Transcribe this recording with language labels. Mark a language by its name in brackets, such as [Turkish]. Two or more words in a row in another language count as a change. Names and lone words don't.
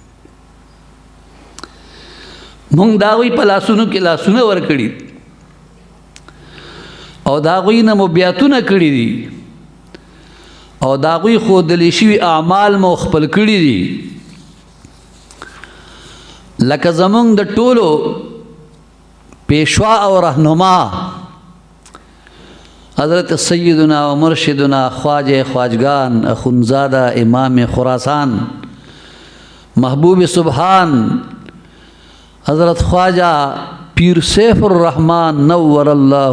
[Pashto] مونگ داغوی پا لاسونو کی لاسونو ورکڑی او داغوی نمو بیاتونا کڑی دی او داغوی خودلی شوی اعمال مو خپل کړی دي لکه زمونږ د ټولو پیشوا او رهنما حضرت سیدنا و مرشدنا خواجہ خواجگان اخونزادہ امام خراسان محبوب سبحان حضرت خواجہ پیر سیف الرحمن نور اللہ